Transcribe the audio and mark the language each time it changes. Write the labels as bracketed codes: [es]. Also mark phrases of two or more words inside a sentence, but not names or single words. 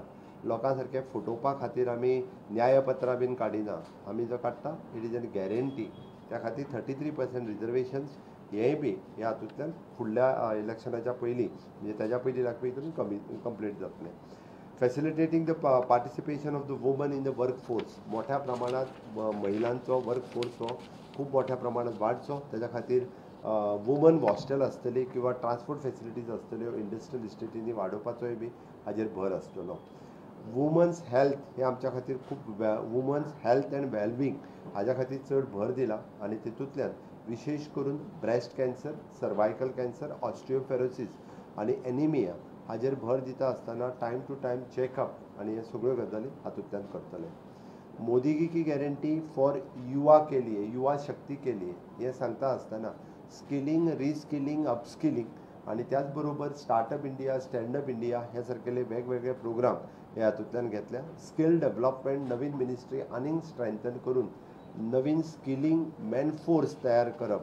[kok] लोकां सारके फटोवपा खातीर आमी न्यायपत्रां बीन काडिना. आमी जो काडटा [en] it is an guarantee. [kok] त्या खातीर 33% रिजर्वेशन्स हेय बी ह्या हातूंतल्यान फुडल्या इलेक्शनाच्या पयलीं म्हणजे ताच्या पयलीं लागपी हितून कंप्लीट जातलें. [en] facilitating the participation of the woman in the work force. [kok] मोठ्या प्रमाणात महिलांचो [en] work force [kok] हो खूब मोठ्या प्रमाणात वाडचो. ताच्या खातीर [en] woman hostel [kok] आसतली किंवा [en] transport facilities [kok] आसतल्यो [en] industrial estates [kok] वाडोवपाचोय बी हाजेर भर आसतलो. [en] women's health [kok] हे आमच्या खातीर खूब [en] women's health and wellbeing [kok] हाज्या खातीर चड भर दिला आनी तितूंतल्यान विशेश करून [en] breast cancer, cervical cancer, osteoporosis [kok] आनी एनिमिया हाजेर भर दिता आसतना [en] time to time checkup [kok] आनी हे सगळ्यो गजाली हातूंतल्यान करतले. [hi] मोदीगी की गॅरंटी फॉर युवा के लिए, युवा शक्ती के लिए [kok] हे सांगता आसतना [en] skilling, reskilling, upskilling [kok] आनी त्याच बरोबर स्टार्टअप इंडिया, स्टँडअप इंडिया हे सारकेले वेगवेगळे प्रोग्राम हे हातूंतल्यान घेतल्या. [en] skill development [kok] नवीन मिनिस्ट्री आनीक स्ट्रेंथन करून नवीन [en] skilling man force [kok] तयार करप.